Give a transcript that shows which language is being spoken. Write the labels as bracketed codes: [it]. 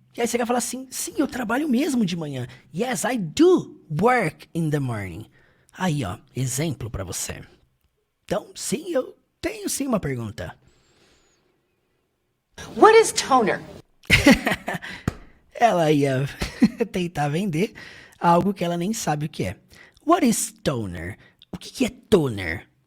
[pt] E aí você vai falar assim, sim, eu trabalho mesmo de manhã. [en] Yes, I do work in the morning. [pt] Aí, ó, exemplo para você. Então, sim, eu tenho sim uma pergunta. [en] What is toner? [pt] Ela ia tentar vender algo que ela nem sabe o que é. [en] What is toner? [pt] O que é toner?